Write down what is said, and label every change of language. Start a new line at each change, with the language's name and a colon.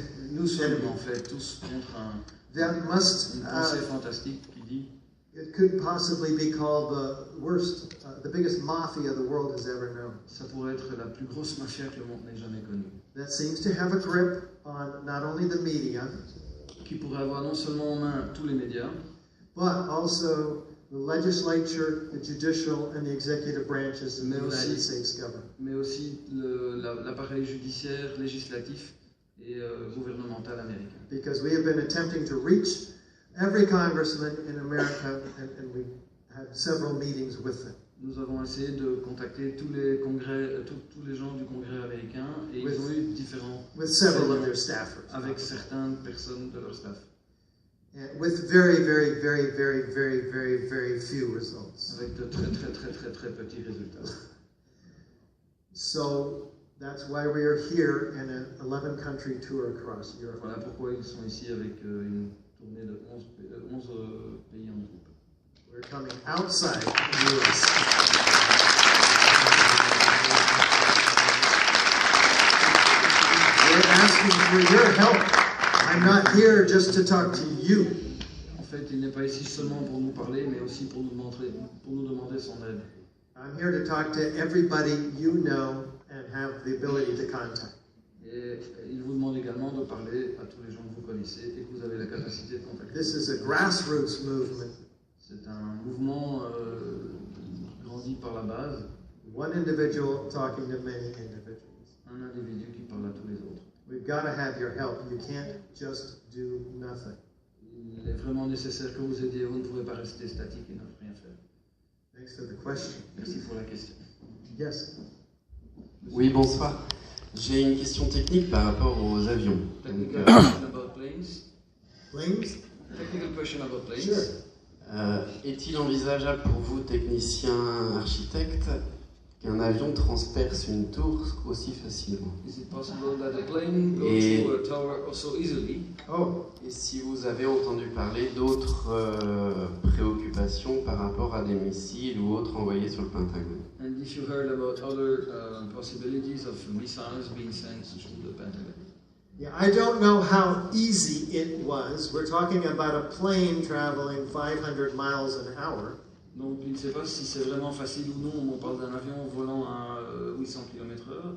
French: Nous sommes en fait tous contre une pensée fantastique qui dit
English: it could possibly be called the worst, the biggest mafia the world has ever known.
French: Ça pourrait être la plus grosse mafia que le monde n'ait jamais connue.
English: That seems to have a grip on not only the media,
French: qui pourrait avoir non seulement en main tous les médias,
English: but also the legislature, the judicial, and the executive branches of the United States government.
French: Mais aussi l'appareil judiciaire, législatif et gouvernemental américain.
English: Because we have been attempting to reach every congressman in America, and we had several meetings with them.
French: Nous avons essayé de contacter tous les gens du Congrès américain et ils ont eu différents
English: with several of their staffers.
French: Avec certaines personnes de leur staff.
English: And with very, very, very, very, very, very, very few results.
French: Avec de très petits résultats.
English: So that's why we are here in an 11-country tour across Europe.
French: Voilà pourquoi ils sont ici avec une tournée de 11 pays en groupe.
English: We're coming outside the US. We're asking for your help. I'm not here just to talk to you.
French: En fait, il n'est pas ici seulement pour nous parler, mais aussi pour nous demander son aide.
English: I'm here to talk to everybody you know and have the ability to contact.
French: Et il vous demande également de parler à tous les gens que vous connaissez et que vous avez la capacité de contacter.
English: This is a grassroots movement.
French: C'est un mouvement grandi par la base.
English: One individual talking to many individuals.
French: Un individu qui parle à tous les autres.
English: We've got to have your help. You can't just do nothing.
French: Il est vraiment nécessaire que vous aidiez. Vous ne pouvez pas rester statique et ne rien faire.
English: Thanks for the question.
French: Merci pour la question.
English: Yes.
French: Oui, bonsoir. J'ai une question technique par rapport aux avions.
English: Technical question about planes. Planes? Technical question about planes. Sure.
French: Est-il envisageable pour vous, technicien architecte, qu'un avion transperce une tour aussi facilement?
English: Is it possible that a plane goes through a tower so easily? Oh.
French: Et si vous avez entendu parler d'autres préoccupations par rapport à des missiles ou autres envoyés sur le Pentagone?
English: And if you heard about other possibilities of missiles being sent to the Pentagon? Yeah, I don't know how easy it was. We're talking about a plane traveling 500 miles an hour.
French: Donc, il ne sait pas si c'est vraiment facile ou non. On parle d'un avion volant à 800 km/h.